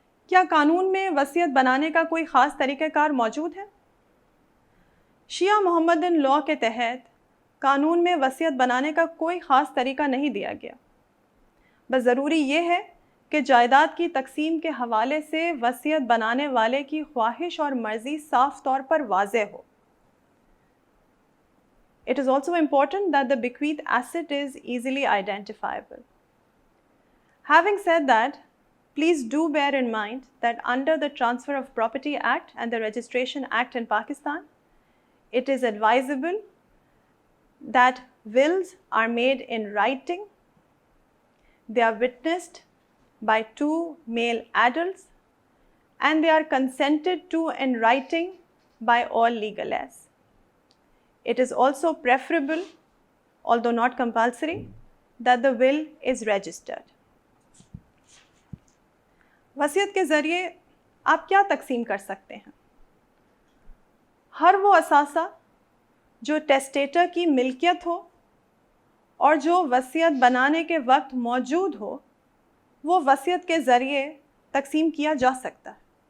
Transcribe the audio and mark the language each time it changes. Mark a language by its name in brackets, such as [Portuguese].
[Urdu] کیا قانون میں وصیت بنانے کا کوئی خاص طریقہ کار موجود ہے؟ شیعہ محمدن لاء کے تحت قانون میں وصیت بنانے کا کوئی خاص طریقہ نہیں دیا گیا، بس ضروری یہ ہے کہ جائیداد کی تقسیم کے حوالے سے وصیت بنانے والے کی خواہش اور مرضی صاف طور پر واضح ہو۔ [English] It is also important that the bequeathed asset is easily identifiable. Having said that, please do bear in mind that under the Transfer of Property Act and the Registration Act in Pakistan, it is advisable that wills are made in writing. They are witnessed by 2 male adults and they are consented to in writing by all legal heirs. It is also preferable, although not compulsory, that the will is registered. [Urdu] وصیت کے ذریعے آپ کیا تقسیم کر سکتے ہیں؟ ہر وہ اثاثہ جو ٹیسٹیٹر کی ملکیت ہو اور جو وصیت بنانے کے وقت موجود ہو، وہ وصیت کے ذریعے تقسیم کیا جا سکتا ہے۔